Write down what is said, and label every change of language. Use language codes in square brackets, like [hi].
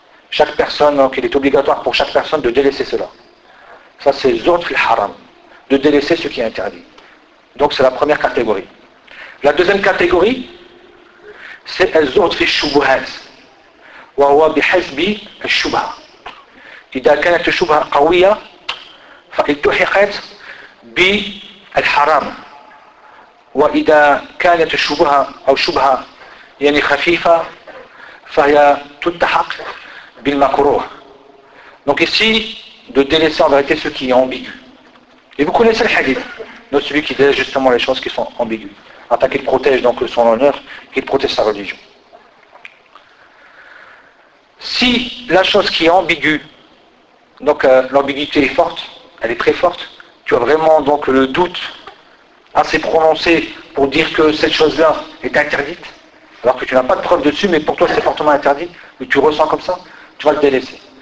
[fr] Chaque personne, donc il est obligatoire pour chaque personne de délaisser cela. Ça, c'est le zohd fil haram. De délaisser ce qui est interdit. Donc c'est la première catégorie. La deuxième catégorie, c'est le zohd fil shubuhat. [ar] وهو بحسب الشبهة. إذا كانت الشبهة قوية فالتحقت بالحرام، وإذا كانت الشبهة أو شبهة يعني خفيفة فهي تلتحق بالمكروه. [fr] Donc ici, de délaisser en vérité ceux qui sont ambigus. Et vous connaissez le hadith, donc celui qui délaisse justement les choses qui sont ambiguës, afin qu'il protège donc son honneur, qu'il protège sa religion. Si la chose qui est ambiguë, donc l'ambiguïté est forte, elle est très forte, tu as vraiment donc le doute assez prononcé pour dire que cette chose-là est interdite, alors que tu n'as pas de preuve dessus, mais pour toi c'est fortement interdit, mais tu ressens comme ça, tu vas le délaisser.